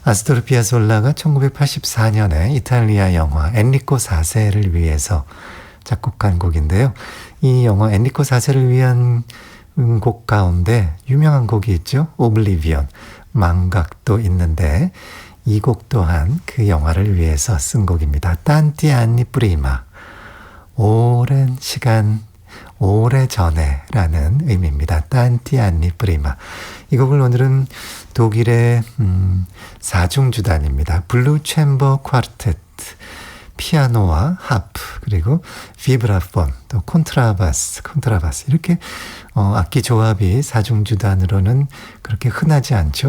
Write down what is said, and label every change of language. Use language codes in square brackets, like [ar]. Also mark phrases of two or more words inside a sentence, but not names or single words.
[ko] 아스토르 피아솔라가 1984년에 이탈리아 영화 엔리코 4세를 위해서 작곡한 곡인데요. 이 영화 엔리코 4세를 위한 곡 가운데 유명한 곡이 있죠. 오블리비언, 망각도 있는데 이 곡 또한 그 영화를 위해서 쓴 곡입니다. [it] Tanti anni prima, [ko] 오랜 시간, 오래전에 라는 의미입니다. [it] Tanti anni prima. [ko] 이 곡을 오늘은 독일의 사중주단입니다. 블루 챔버 쿼르테트, 피아노와 하프, 그리고 비브라폰, 또 콘트라바스 이렇게 악기 조합이 사중주단으로는 그렇게 흔하지 않죠.